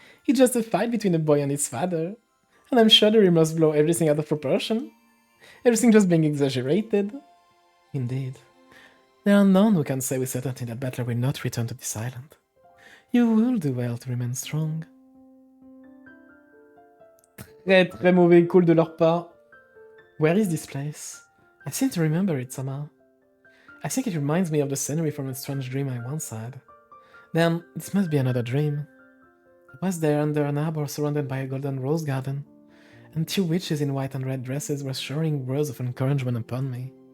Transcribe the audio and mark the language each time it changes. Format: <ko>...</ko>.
<en>It's just a fight between a boy and his father. And I'm sure the rumors blow everything out of proportion. Everything just being exaggerated. Indeed. There are none who can say with certainty that Battler will not return to this island. You will do well to remain strong.</en> <fr>Très mauvais call de leur part.</fr> <en>Where is this place? I seem to remember it somehow. I think it reminds me of the scenery from a strange dream I once had. Then, this must be another dream. I was there under an arbor surrounded by a golden rose garden, and two witches in white and red dresses were showering words of encouragement upon me.</en>